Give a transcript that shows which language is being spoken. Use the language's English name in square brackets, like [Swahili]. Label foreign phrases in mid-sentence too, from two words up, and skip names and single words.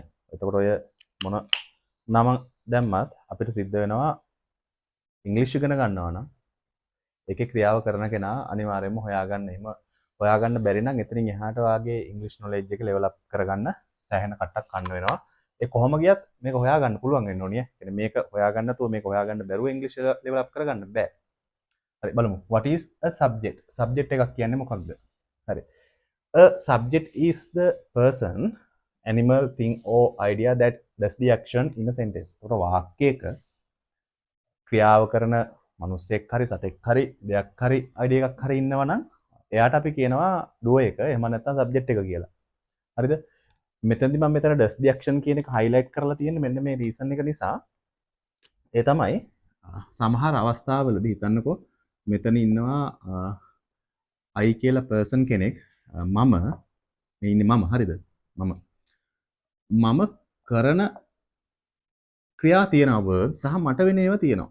[Sinhala] එතකොට ඔය මොන නම දැම්මත් අපිට සිද්ධ වෙනවා ඉංග්‍රීසි ඉගෙන ගන්නවා නම් ඒකේ ක්‍රියාව කරන කෙනා අනිවාර්යයෙන්ම හොයාගන්න. එහෙම හොයාගන්න බැරි නම් එතනින් එහාට වාගේ ඉංග්‍රීසි නොලෙජ් එක [English] level up [Sinhala] කරගන්න සෑහෙන කට්ටක් ගන්න වෙනවා. ඒ කොහොම ගියත් මේක හොයාගන්න පුළුවන් වෙන්න ඕනේ. يعني මේක හොයාගන්න නැතුව මේක හොයාගන්න බැරුව ඉංග්‍රීසි [English] level up [Sinhala] කරගන්න බෑ. හරි බලමු. [English] What is a subject? Subject [Sinhala] එකක් කියන්නේ මොකක්ද? හරි. [English] A subject is the person, animal, thing or idea that does the action in a sentence. [Sinhala] ඒක වාක්‍යයක ක්‍රියාව කරන මිනිස්සෙක් හරි සතෙක් හරි දෙයක් හරි අයිඩියා එකක් හරි ඉන්නවා නම් එයාට අපි කියනවා ඩුව එක එහෙම නැත්නම් සබ්ජෙක්ට් එක කියලා. හරිද? මෙතනදී මම මෙතන [English] does the action [Sinhala] කියන එක highlight කරලා තියෙන්නේ මෙන්න මේ reason එක නිසා. ඒ තමයි සමහර අවස්ථාවලදී හිතන්නකෝ මෙතන ඉන්නවා I කියලා person කෙනෙක් මම මේ ඉන්නේ මම හරිද? මම කරන ක්‍රියා තියෙනවා verb සහ මට වෙන ඒවා තියෙනවා.